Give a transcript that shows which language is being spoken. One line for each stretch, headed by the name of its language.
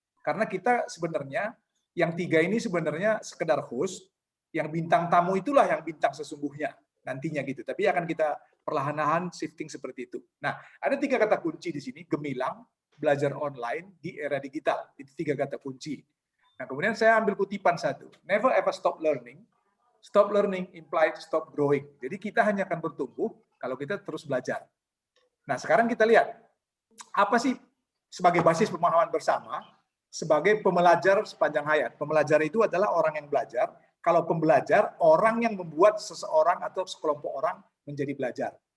Indonesian: Karena kita sebenarnya yang 3 ini sebenarnya sekedar host, yang bintang tamu itulah yang bintang sesungguhnya nantinya gitu. Tapi akan kita perlahan-lahan shifting seperti itu. Nah, ada 3 kata kunci di sini, gemilang, belajar online di era digital. Itu 3 kata kunci. Nah, kemudian saya ambil kutipan satu.
English: Never ever stop learning. Stop learning implies stop growing.
Indonesian: Jadi kita hanya akan bertumbuh kalau kita terus belajar. Nah, sekarang kita lihat. Apa sih sebagai basis pemahaman bersama? Sebagai pembelajar sepanjang hayat. Pembelajar itu adalah orang yang belajar. Kalau pembelajar, orang yang membuat seseorang atau sekelompok orang menjadi belajar.